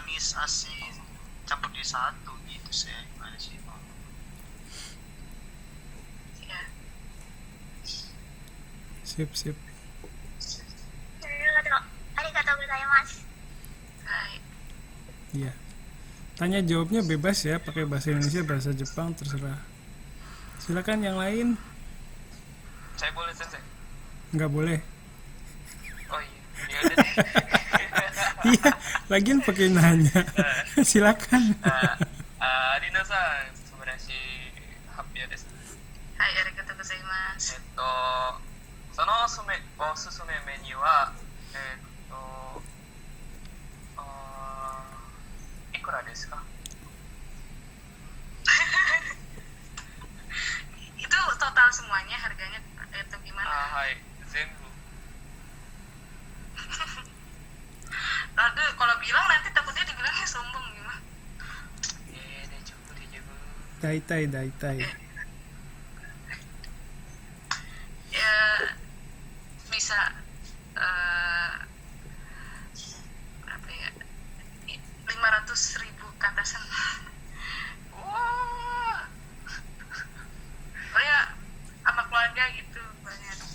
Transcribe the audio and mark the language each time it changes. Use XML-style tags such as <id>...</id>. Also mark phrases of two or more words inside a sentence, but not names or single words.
<id>asi campur di satu gitu sih, gimana sih? Ya. Sip sip.</id> <ja>なるほど。ありがとうございます。</ja> <id>Hai. Iya. Tanya jawabnya bebas ya, pakai bahasa Indonesia, bahasa Jepang terserah. Silakan yang lain. Saya boleh sensei? Nggak boleh. Oh iya, ya udah deh. Iya, lagian pakai nanya. Silakan.</id> <ja>リナさん、素晴らしい発表です。はい、ありがとうございます. そのおすすめメニューは、いくらですか？</ja> <id>Itu total semuanya harganya itu gimana?</id> <ja>はい、全部。</ja> <id>Aduh, kalau bilang nanti takutnya dibilangnya sombong gimana?</id> <ja>大丈夫、大丈夫。大体大体.</ja> <id>Ya bisa berapa ya? 500.000 ke atasan. Wah. Oh ya, sama keluarga gitu banyak.</id>